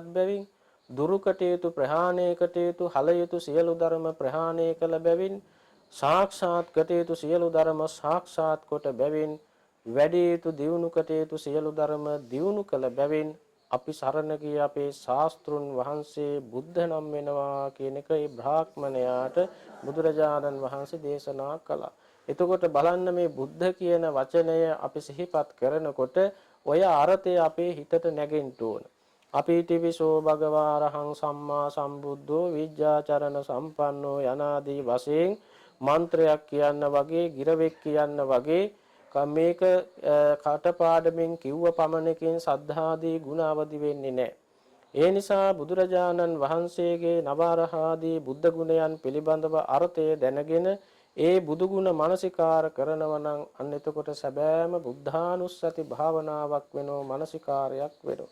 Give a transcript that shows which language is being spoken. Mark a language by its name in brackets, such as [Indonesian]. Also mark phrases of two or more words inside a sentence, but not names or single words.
[Sinhala] බැවින් දුරු කටයුතු ප්‍රහාණය කටයුතු හල යුතු සියලු ධර්ම ප්‍රහාණය කළ බැවින් සාක්ෂාත් කටයුතු සියලු ධර්ම සාක්ෂාත් කොට බැවින් වැඩි යුතු දියුණු කටයුතු සියලු ධර්ම දියුණු කළ බැවින් අපි සරණ ගිය අපේ ශාස්ත්‍රුන් වහන්සේ බුද්ධ නම් වෙනවා කියන එක ඒ බ්‍රාහ්මණයාට බුදුරජාණන් වහන්සේ දේශනා කළා. එතකොට බලන්න මේ බුද්ධ කියන වචනය අපි සිහිපත් කරනකොට ඔය අර්ථය අපේ හිතට නැගෙන්න ඕන. අපි [Pali] ටිවිසෝ භගවා අරහං සම්මා සම්බුද්ධෝ විජ්ජාචරණ සම්පන්නෝ [Sinhala] යනාදී වශයෙන් මන්ත්‍රයක් කියන්න වගේ ගිරවෙක් කියන්න වගේ මේක කටපාඩමින් කිව්ව පමණකින් සද්ධාදී ගුණ අවදි වෙන්නේ නැහැ. ඒ නිසා බුදුරජාණන් වහන්සේගේ නවරහාදී බුද්ධ ගුණයන් පිළිබඳව අර්ථය දැනගෙන ඒ බුදු ගුණ මානසිකාර කරනවා නම් අන්න එතකොට සැබෑම බුද්ධානුස්සති භාවනාවක් වෙනෝ මානසිකාරයක් වෙනෝ.